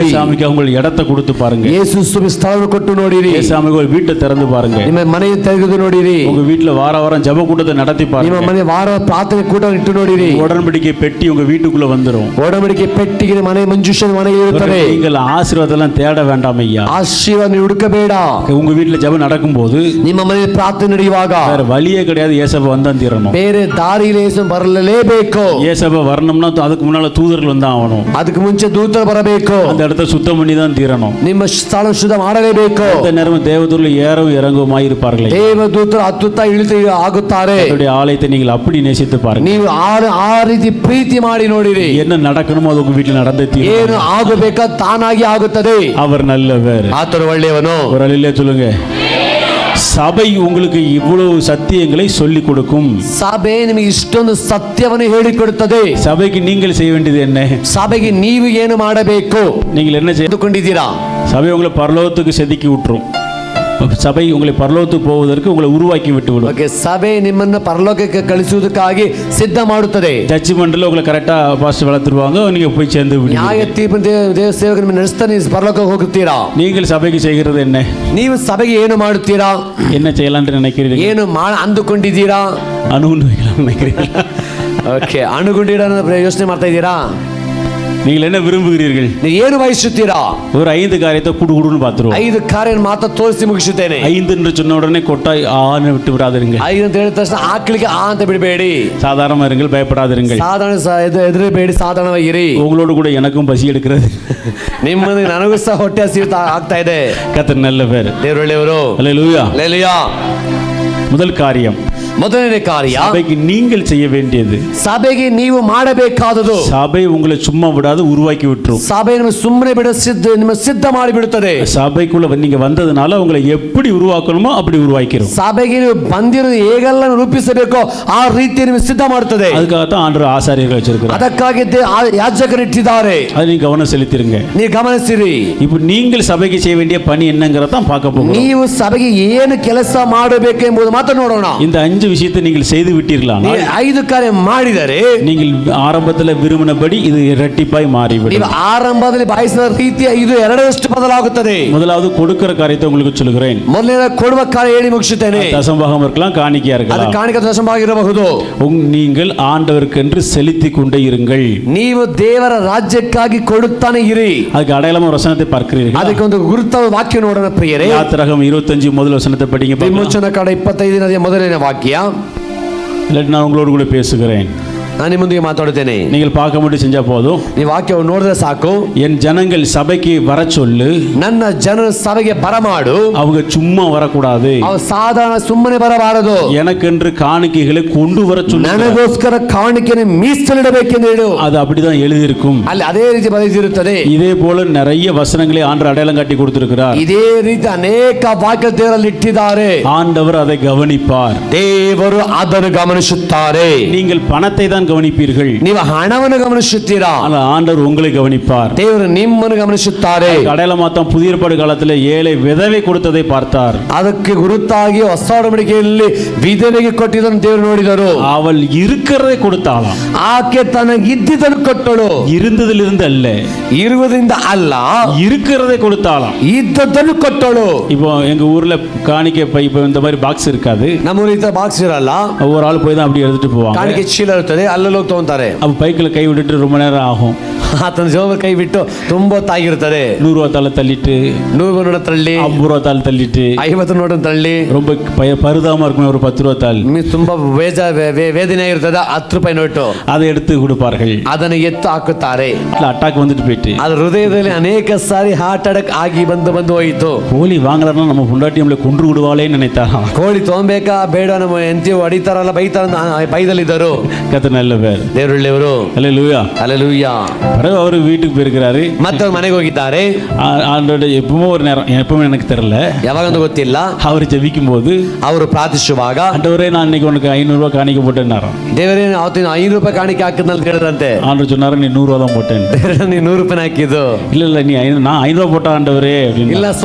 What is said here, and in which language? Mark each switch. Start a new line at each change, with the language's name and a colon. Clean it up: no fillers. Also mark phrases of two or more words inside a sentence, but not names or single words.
Tamil: ஏசாமிக்கு உங்கள் இடத்தை கொடுத்து பாருங்க.
Kannada: ಯೇಸು ಸ್ವಾಮಿ ಸ್ಥಳವನ್ನು ಕೊಟ್ಟು ನೋಡಿರಿ.
Tamil: ஏசாமிக்கு ஒரு வீட்டை திறந்து பாருங்க.
Kannada: ನಿಮ್ಮ ಮನೆಯನ್ನು ತೆಗೆದು ನೋಡಿರಿ.
Tamil: உங்க வீட்டுல வார வாரம் ஜெப கூட்டத்தை நடத்தி
Kannada: ನಿಮ್ಮ
Tamil: பாருங்க.
Kannada: ಮನೆ ವಾರ ಪ್ರಾರ್ಥನೆ ಕೂಟವನ್ನು ಇಟ್ಟು ನೋಡಿರಿ.
Tamil: உடன்படிக்கை பெட்டி உங்க வீட்டுக்குள்ள வந்துரும்.
Kannada: ಒಡಂಬಡಿಕೆ ಪೆಟ್ಟಿಗೆ ಮನೆ ಮಂಜೂಷನ ಮನೆಗೆ ಇರುತ್ತದೆ.
Tamil: நீங்கள் ஆசீர்வாதம் தேட வேண்டாம் ஐயா.
Kannada: ಆಶೀರ್ವಾದ ಹುಡುಕಬೇಡ.
Tamil: உங்க வீட்டுல ஜெபம் நடக்கும்போது
Kannada: ನಿಮ್ಮ ಮನೆಯಲ್ಲಿ ಪ್ರಾರ್ಥನೆ ನಡೆಯುವಾಗ
Tamil: வேற வழியே கிடையாது. ஏசப்பா வந்தான் தீரணும்.
Kannada: ಬೇರೆ ದಾರಿಯಲ್ಲಿ ಯೇಸು ಬರಲೇಬೇಕು.
Tamil: ஏசப்பா வரணும்னா அதுக்கு முன்னால தூதர்கள் வந்தா ஆகணும்.
Kannada: ಅದಕ್ಕೆ ಮುಂಚೆ ದೂತರು ಬರಬೇಕು.
Tamil: அந்த இடத்த சுத்தம் பண்ணி தான் தீரணும்.
Kannada: ನಿಮ್ಮ ಸ್ಥಳ ಶುದ್ಧ ಮಾಡಲೇಬೇಕು.
Tamil: அந்த நேரம் தேவதூதர்கள் ஏறவும் இறங்குமாய் இருப்பார்களே.
Kannada: ದೇವದೂತರು ಹತ್ತುತ್ತಾ ಇಳಿತ ಆಗುತ್ತಾರೆ.
Tamil: அவருடைய ஆலயத்தை நீங்கள் அப்படி நேசித்து பாருங்க.
Kannada: ನೀವು ಆ ರೀತಿ ಪ್ರೀತಿ ಮಾಡಿ ನೋಡಿರಿ.
Tamil: என்ன நடக்கணுமோ அது உங்க வீட்டில் நடந்தே
Kannada: ಏನು
Tamil: தீரும்.
Kannada: ಆಗಬೇಕಾ ತಾನಾಗಿ ಆಗುತ್ತದೆ.
Tamil: அவர் நல்லவர்.
Kannada: ಆತನು ಒಳ್ಳೆಯವನು.
Tamil: ஒரு அலையிலே சொல்லுங்க. சபை உங்களுக்கு இவ்வளவு சத்தியங்களை சொல்லிக் கொடுக்கும்.
Kannada: ಸಭೆ ನಿಮಗೆ ಇಷ್ಟೊಂದು ಸತ್ಯವನ್ನು ಹೇಳಿಕೊಡುತ್ತದೆ.
Tamil: சபைக்கு நீங்கள் செய்ய வேண்டியது என்ன?
Kannada: ಸಭೆಗೆ ನೀವು ಏನು ಮಾಡಬೇಕು?
Tamil: நீங்கள் என்ன செய்ய?
Kannada: ಅಂದುಕೊಂಡಿದ್ದೀರಾ?
Tamil: சபை உங்களை பரலோகத்துக்கு செதுக்கி விட்டுரும். சபை உங்களை பரலோகத்துக்கு போவதற்கு உங்களை உருவாக்கி விட்டு விடும்.
Kannada: ಓಕೆ, ಸಭೆ ನಿಮ್ಮನ್ನು ಪರಲೋಕಕ್ಕೆ ಕಳಿಸುವುದಕ್ಕಾಗಿ ಸಿದ್ಧ ಮಾಡುತ್ತದೆ.
Tamil: ஜட்ஜ்மெண்ட்ல உங்களை கரெக்டா பாஸ்டர் வளர்த்துருவாங்க. நீங்க போய் சேர்ந்து
Kannada: ನ್ಯಾಯ
Tamil: விடுவீங்க.
Kannada: ತೀರ್ಪು ದೇವ ಸೇವಕ ನಿಮ್ಮ ನಡೆಸ್ತಾನೆ ಪರಲೋಕಕ್ಕೆ ಹೋಗುತ್ತೀರಾ?
Tamil: நீங்கள் சபைக்கு செய்கிறது என்ன?
Kannada: ನೀವು ಸಭೆಗೆ ಏನು ಮಾಡುತ್ತೀರಾ?
Tamil: என்ன செய்யலாம்னு நினைக்கிறீர்கள்?
Kannada: ಏನು ಅಂದುಕೊಂಡಿದ್ದೀರಾ?
Tamil: அணுகுண்டு வைக்கலாம் நினைக்கிறீர்கள்?
Kannada: ಓಕೆ, ಅಣುಗುಂಡಿಡ ಯೋಚನೆ ಮಾಡ್ತಾ ಇದ್ದೀರಾ?
Tamil: நீங்கள் என்ன விரும்புகிறீர்கள்?
Kannada: ನೀವು ಏನು ಬಯಸುತ್ತೀರಾ?
Tamil: ஒரு 5 காரியத்தை குடுகுடுன்னு பார்த்துருவோம்.
Kannada: 5 ಕಾರ್ಯ ಮಾತ್ರ ತೋರಿಸಿ ಮುಗಿಸುತ್ತೇನೆ.
Tamil: 5 என்று சொன்ன உடனே கொட்டாய் ஆன்னு விட்டு விடாதிருங்க.
Kannada: 5 ಅಂತ ಹೇಳಿದ ತಕ್ಷಣ ಆಕಳಿಗೆ ಆ ಅಂತ ಬಿಡಬೇಡಿ.
Tamil: சாதாரணமா இருங்கள், பயப்படாதிருங்கள்.
Kannada: ಸಾಧಾರಣ ಎದುರಬೇಡಿ, ಸಾಧಾರಣವಾಗಿರಿ.
Tamil: உங்களோடு கூட எனக்கும் பசி எடுக்கிறது.
Kannada: ನಿಮ್ಮನ್ನು ನನಗೂ ಸಹ ಹೊಟ್ಟೆ ಹಸಿವು ಆಗ್ತಾ ಇದೆ.
Tamil: கர்த்தர் நல்லவர்.
Kannada: ದೇವರು ಒಳ್ಳೆಯವರು.
Tamil: அல்லேலூயா.
Kannada: ಹಲ್ಲೆಲೂಯಾ.
Tamil: முதல் காரியம்,
Kannada: ಮೊದಲನೇ ಕಾರ್ಯ,
Tamil: சபைக்கு நீங்கள் செய்ய வேண்டியது.
Kannada: ಸಭೆಗೆ ನೀವು ಮಾಡಬೇಕಾದದು.
Tamil: சபை உங்களை சும்மா விடாது, உருவாக்கி விட்டுரும்.
Kannada: ಸಭೆ ನಿಮ್ಮ ಸುಮ್ಮನೆ ನಿಮ್ಮ ಸಿದ್ಧ ಮಾಡಿ ಬಿಡುತ್ತದೆ.
Tamil: சபைக்குள்ள நீங்க வந்ததுனால உங்களை எப்படி உருவாக்கணுமோ அப்படி உருவாக்கிறோம்.
Kannada: ಸಭೆಗೆ ನೀವು ಬಂದಿರೋದು ಹೇಗೆಲ್ಲ ರೂಪಿಸಬೇಕೋ ಆ ರೀತಿ ನಿಮಗೆ ಸಿದ್ಧ ಮಾಡುತ್ತದೆ.
Tamil: அதுக்காகத்தான் ஆண்டவர் ஆசாரியர்கள் வச்சிருக்கிறார்.
Kannada: ಅದಕ್ಕಾಗಿ ಯಾಜಕರು ಇಟ್ಟಿದ್ದಾರೆ.
Tamil: அது நீங்க கவனம் செலுத்திருங்க.
Kannada: ನೀವು ಗಮನಿಸಿರಿ.
Tamil: இப்போ நீங்கள் சபைக்கு செய்ய வேண்டிய பணி என்னங்கறத தான் பார்க்க போகிறோம்.
Kannada: ನೀವು ಸಭೆಗೆ ಏನು ಕೆಲಸ ಮಾಡಬೇಕು ಎಂಬುದು ಮಾತ್ರ ನೋಡೋಣ.
Tamil: இந்த 5 விஷயத்தை நீங்கள் செய்து விட்டீர்களானால்,
Kannada: 5 ಕಾರ್ಯ ಮಾಡಿದರೆ,
Tamil: நீங்கள் ஆரம்பத்தில் விரும்பினபடி இது இரட்டிப்பாய் மாறிவிடும்.
Kannada: ನೀವು ಆರಂಭದಲ್ಲಿ ಬಯಸಿದ ರೀತಿ ಇದು ಎರಡರಷ್ಟು ಬದಲಾಗುತ್ತದೆ.
Tamil: முதலாவது கொடுக்கிற காரியத்தை உங்களுக்கு சொல்கிறேன்.
Kannada: ಮೊದಲನೇ ಕೊಡುವ ಕಾರ್ಯ ಹೇಳಿ ಮುಗಿಸುತ್ತೇನೆ.
Tamil: தசமபாகம் இருக்கலாம், காணிக்கையா
Kannada: ಅದು
Tamil: இருக்கலாம்.
Kannada: ಕಾಣಿಕೆ ದಶಮವಾಗಿರಬಹುದು.
Tamil: நீங்கள் ஆண்டவருக்கென்று செலுத்திக் கொண்டே இருங்கள்.
Kannada: ನೀವು ದೇವರ ರಾಜ್ಯಕ್ಕಾಗಿ ಕೊಡುತ್ತಾನೆ ಇರಿ.
Tamil: அதுக்கு அடையாளமா வசனத்தை பார்க்கிறீர்கள்.
Kannada: ಅದಕ್ಕೆ ಒಂದು ಗುರುತಾದ ವಾಕ್ಯ ನೋಡೋಣ ಪ್ರಿಯರೇ.
Tamil: யாத்திராகமம் 25 முதல் வசனத்தை படிங்க.
Kannada: ವಿಮೋಚನ ಕಾಂಡ 25 ಮೊದಲನೇ ವಾಕ್ಯ.
Tamil: இல்லாட்டி நான் உங்களோடு கூட பேசுகிறேன்.
Kannada: ನಾನು ನಿಮ್ಮೊಂದಿಗೆ ಮಾತಾಡುತ್ತೇನೆ.
Tamil: நீங்கள் பார்க்க மட்டும் செஞ்சா போதும்.
Kannada: ಈ ವಾಕ್ಯವನ್ನು ನೋಡಿದ್ರೆ ಸಾಕು.
Tamil: என் ஜனங்கள் சபைக்கு வர சொல்லு.
Kannada: ನನ್ನ ಜನರ ಸಭೆಗೆ ಬರಮಾಡು.
Tamil: அவங்க சும்மா வரக்கூடாது.
Kannada: ಅವು ಸಾಧಾರಣ ಸುಮ್ಮನೆ ಬರಬಾರದು.
Tamil: எனக்கென்று காணிக்கைகளை கொண்டு வர சொல்லு.
Kannada: ನನಗೋಸ್ಕರ ಕಾಣಿಕೆಯನ್ನು ಮೀಸಲಿಡಬೇಕೆಂದು ಹೇಳು.
Tamil: அது அப்படிதான் எழுதியிருக்கும்.
Kannada: ಅಲ್ಲಿ ಅದೇ ರೀತಿ ಬರೆದಿರುತ್ತದೆ.
Tamil: இதே போல நிறைய வசனங்களை ஆண்டவர் அடையாளம் காட்டி கொடுத்திருக்கிறார்.
Kannada: ಇದೇ ರೀತಿ ಅನೇಕ ವಾಕ್ಯ ದೇವರಲ್ಲಿ ಇಟ್ಟಿದ್ದಾರೆ.
Tamil: ஆண்டவர் அதை கவனிப்பார்.
Kannada: ದೇವರು ಅದನ್ನು ಗಮನಿಸುತ್ತಾರೆ.
Tamil: நீங்கள் பணத்தை தான் கவனிப்பீர்கள்.
Kannada: ನೀವು ಹಣವನ್ನು ಗಮನಿಸುತ್ತೀರಾ?
Tamil: ஆனால் ஆண்டவர் உங்களை கவனிப்பார்.
Kannada: ದೇವರು ನಿಮ್ಮನ್ನು ಗಮನಿಸುತ್ತಾರೆ.
Tamil: அடையாளமா தான் புதிய ஏற்பாடு காலத்தில் ஏழை விதவை கொடுத்ததை பார்த்தார்.
Kannada: ಅದಕ್ಕೆ ಗುರುತಾಗಿ ಹೊಸ ಒಡಂಬಡಿಕೆಯಲ್ಲಿ ವಿಧವೆಗೆ ಕೊಟ್ಟಿದ್ದನ್ನು ದೇವರು ನೋಡಿದರು.
Tamil: அவள் இருக்கிறதை கொடுத்தாளாம்.
Kannada: ಆಕೆ ತನಗಿದ್ದುದನ್ನು ಕೊಟ್ಟಳು.
Tamil: இருந்ததிலிருந்து அல்ல,
Kannada: ಇರುವುದರಿಂದ ಅಲ್ಲ,
Tamil: இருக்கிறதை கொடுத்தாளாம்.
Kannada: ಇದ್ದದ್ದನ್ನು ಕೊಟ್ಟಳು.
Tamil: இப்போ எங்க ஊர்ல காணிக்கை பை இப்போ இந்த மாதிரி பாக்ஸ் இருக்காது.
Kannada: ನಮ್ಮ ರೀತಿ ಬಾಕ್ಸ್ ಇರಲ್ಲ.
Tamil: ஒரு ஆள் போய் தான் அப்படி எடுத்துட்டு போவாங்க.
Kannada: ಕಾಣಿಕೆ ಚೀಲ ಇರುತ್ತದೆ, ಅಲ್ಲಲ್ಲಿ ಹೋಗಿ ತಗೊಂತಾರೆ.
Tamil: அப்ப பைக்கில் கை விட்டுட்டு ரொம்ப நேரம் ஆகும்.
Kannada: ಆತನ ಜೋಬ ಕೈ ಬಿಟ್ಟು ತುಂಬ ಹೊತ್ತಾಗಿರುತ್ತದೆ.
Tamil: 100 ரூபா தாள தள்ளிட்டு,
Kannada: 100 ನೋಟ ತಳ್ಳಿ,
Tamil: 50 ரூபா தாள் தள்ளிட்டு,
Kannada: 50 ನೋಟ ತಳ್ಳಿ,
Tamil: ரொம்ப பருதாம இருக்கும் ஒரு 10 ரூபா தாள்,
Kannada: ತುಂಬಾ ವೇದನೆ ಆಗಿರ್ತದೆ. 10 ರೂಪಾಯಿ ನೋಟು
Tamil: அதை எடுத்து கொடுப்பார்கள்.
Kannada: ಅದನ್ನು ಎತ್ತು ಹಾಕುತ್ತಾರೆ.
Tamil: அட்டாக் வந்துட்டு போயிட்டு
Kannada: ಅದ್ರ ಹೃದಯದಲ್ಲಿ ಅನೇಕ ಸಾರಿ
English: heart attack
Kannada: ಆಗಿ ಬಂದು ಹೋಯಿತು.
Tamil: கோழி வாங்கலன்னா நம்ம பொண்டாட்டி நம்மளை கொன்று விடுவாளேன்னு நினைத்தாராம்.
Kannada: ಕೋಳಿ ತಗೊಂಬೇಕಾ ಬೇಡ, ನಮ್ಮ ಹೆಂಡತಿ ಹೊಡಿತಾರಲ್ಲ ಬೈದಲ್ಲಿದ್ದರು.
Tamil: கர்த்தர் நல்லவர்.
Kannada: ದೇವರುಳ್ಳವರು.
Tamil: அல்லேலூயா.
Kannada: ಹಲ್ಲೆಲೂಯಾ.
Tamil: பிறகு அவர் வீட்டுக்கு போயிருக்கிறாரு.
Kannada: ಮತ್ತೆ ಅವ್ರ ಮನೆಗೆ ಹೋಗಿದ್ದಾರೆ.
Tamil: ஆண்டோட எப்பவுமே ஒரு நேரம், எப்பவுமே எனக்கு தெரியல,
Kannada: ಯಾವಾಗಂತ ಗೊತ್ತಿಲ್ಲ,
Tamil: அவர் ஜெபிக்கும் போது
Kannada: ಅವರು ಪ್ರಾರ್ಥಿಸುವಾಗ,
Tamil: ஆண்டவரே நான் இன்னைக்கு உனக்கு 500 ரூபாய் காணிக்க போட்டேன்னாராம்.
Kannada: ದೇವರೇ ಅವತ್ತಿನ 500 ರೂಪಾಯಿ ಕಾಣಿಕೆ ಹಾಕಿದ್ನಂತ ಹೇಳಿದ್ರಂತೆ.
Tamil: ஆண்டவர் சொன்னாரு நீ 100 ரூபா தான் போட்டேன்.
Kannada: ದೇವರೇ ನೀ 100 ರೂಪಾಯಿ ಹಾಕಿದ್ದು.
Tamil: இல்ல நீ நான் 500 ரூபாய் போட்ட ஆண்டவரே அப்படின்னு.